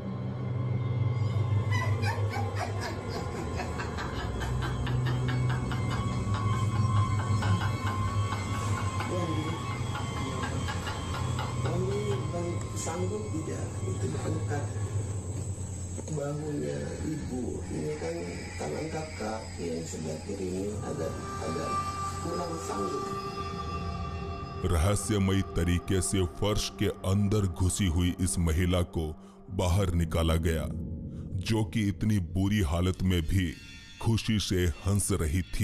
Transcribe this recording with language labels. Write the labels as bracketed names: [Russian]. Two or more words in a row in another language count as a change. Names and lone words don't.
[Indonesian] Sanggup tidak itu angkat bahunya ibu. Ini kan tangan kakak yang sebelah kiri ini agak kurang sanggup। [Hindi] रहस्यमयी तरीके से फर्श के अंदर घुसी हुई इस महिला को बाहर निकाला गया, जो कि इतनी बुरी हालत में भी खुशी से हंस रही थी।